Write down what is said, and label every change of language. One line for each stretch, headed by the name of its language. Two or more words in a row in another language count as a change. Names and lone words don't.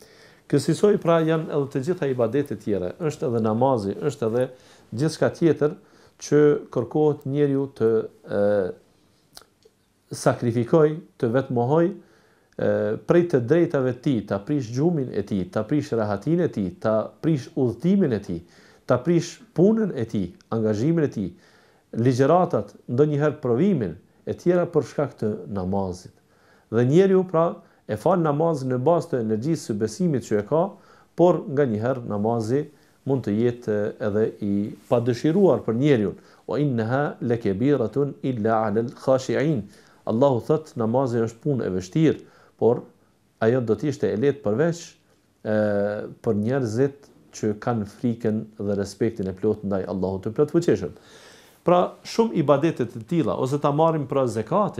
Albanian: Kësaj pra janë edhe të gjitha ibadetet tjera, është edhe namazi, është edhe gjithçka tjetër që kërkohet njeriu të sakrifikoj, të vetmohoj prej të drejtave të tij, ta prish gjumin e tij, ta prish rahatin e tij, ta prish udhëtimin e tij, ta prish punën e tij, angazhimin e tij, ligjëratat, ndonjëherë provimin e tjera për shkak të namazit. Dhe njeriu pra e fal namazin në bazë të energjisë së besimit që e ka, por nganjëherë namazi mund të jetë edhe i padëshiruar për njeriu.
Arabic: وإنها لكبيرة إلا على الخاشعين.
Albanian: Allahu thot namazi është punë e vështirë, por ajo do të ishte e lehtë përveç për njerëzit që kanë frikën dhe respektin e plot ndaj Allahut të plotfuqishëm. Pra shumë ibadete të tilla, ose ta marrim pra zakatin.